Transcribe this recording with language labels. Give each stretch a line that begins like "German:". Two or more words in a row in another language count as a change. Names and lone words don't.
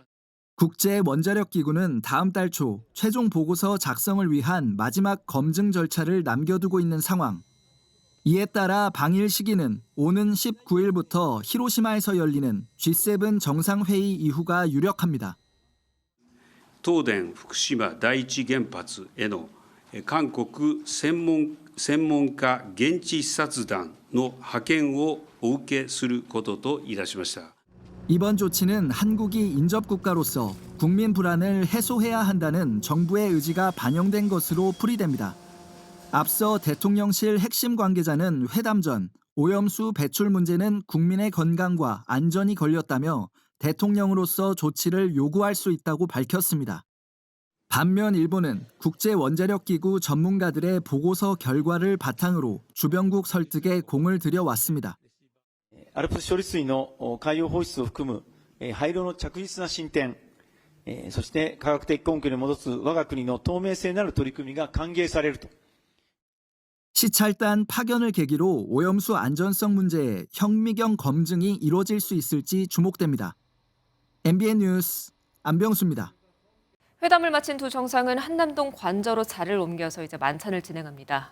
Korean: 국제 원자력 기구는 다음 달 초 최종 보고서 작성을 위한 마지막 검증 절차를 남겨두고 있는 상황. 이에 따라 방일 시기는 오는 19일부터 히로시마에서 열리는 G7 정상회의 이후가 유력합니다.
Japanese: 東電福島第一原発への韓国専門家現地視察団の派遣をお受けすることといたしました。
Korean: 이번 조치는 한국이 인접국가로서 국민 불안을 해소해야 한다는 정부의 의지가 반영된 것으로 풀이됩니다. 앞서 대통령실 핵심 관계자는 회담 전 오염수 배출 문제는 국민의 건강과 안전이 걸렸다며 대통령으로서 조치를 요구할 수 있다고 밝혔습니다. 반면 일본은 국제원자력기구 전문가들의 보고서 결과를 바탕으로 주변국 설득에 공을 들여왔습니다.
Japanese: 알프스処理水の海洋放出を含む廃炉の着実な進展、そして科学的根拠に基づく我が国の透明性なる取り組みが歓迎されると。
Korean: 시찰단 파견을 계기로 오염수 안전성 문제에 현미경 검증이 이루어질 수 있을지 주목됩니다. MBN 뉴스 안병수입니다. 회담을 마친 두 정상은 한남동 관저로 자리를 옮겨서 이제 만찬을 진행합니다.